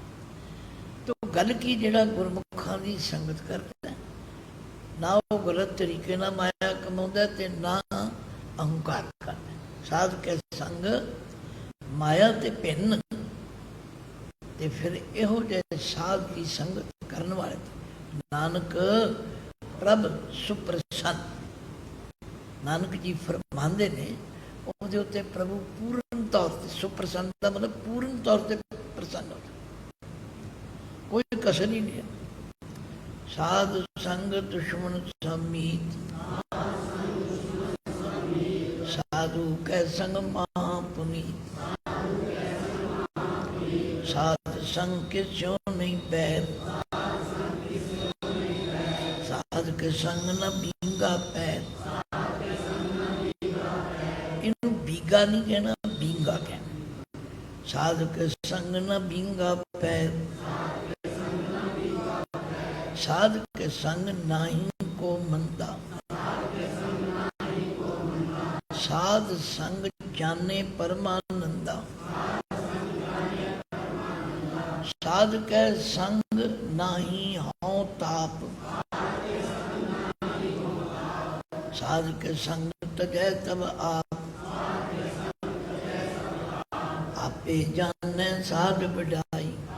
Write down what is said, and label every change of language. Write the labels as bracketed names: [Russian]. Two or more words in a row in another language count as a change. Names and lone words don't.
[Punjabi] ਤੋ ਗਲ ਕੀ ਜਿਹੜਾ ਗੁਰਮੁਖਾਂ ਕੀ ਸੰਗਤ ਕਰਤਾ ਹੈ ਨਾ, ਵੋ ਗਲਤ ਤਰੀਕੇ ਨਾ ਮਾਇਆ ਕਮਾਉਂਦਾ ਤੇ ਨਾ ਅਹੰਕਾਰ ਕਰਤਾ। ਸਾਧ ਕੇ ਸੰਗ ਮਾਇਆ ਤੇ ਭਿੰਨ, ਤੇ ਫਿਰ ਇਹੋ ਜਿਹੇ ਸਾਧ ਕੀ ਸੰਗਤ ਕਰਨ ਵਾਲੇ ਨਾਨਕ ਪ੍ਰਭ ਸੁਪ੍ਰਸੰਨ। ਨਾਨਕ ਜੀ ਫਰਮਾਂਦੇ ਨੇ ਉਹਦੇ ਉੱਤੇ [Hindi] प्रभु पूर्ण तौर पर सुप्रसन्न का मतलब पूर्ण तौर पर प्रसन्न होता, कोई कसर ही नहीं है। [Punjabi] ਸਾਧ ਸੰਗ ਦੁਸ਼ਮਨ ਸਮੀਤ, ਸਾਧੁ ਕੈ ਸੰਗ ਮਹਾਪੁਨੀਤ, ਸਾਧ ਸੰਗ ਕੇ ਸਿਉਂ ਨਹੀਂ ਬੈਰ, ਸਾਧ ਕੇ ਸੰਗ ਨ ਬੀਂਗਾ ਪੈਰ। ਇਨ੍ਹੂ ਬੀਗਾ ਨਹੀਂ ਕਹਨਾ, ਬੀਂਗਾ ਕਹਨਾ। ਸਾਧ ਕੇ ਸੰਗ ਨ ਬੀਂਗਾ ਪੈਰ, ਸਾਧ ਕੇ ਸੰਗ ਨਾਹੀ ਕੋ ਮੰਦਾ, ਸਾਧ ਸੰਗ ਜਾਨੇ ਪਰਮਾਨੰਦਾ, ਸਾਧ ਕੇ ਸੰਗ ਨਾਹੀ ਹਉ ਤਾਪ, ਸਾਧ ਕੇ ਸੰਗ ਤਜੈ ਤਬ ਆਪ, ਆਪੇ ਜਾਨੇ ਸਾਧ ਬਡਾਈ।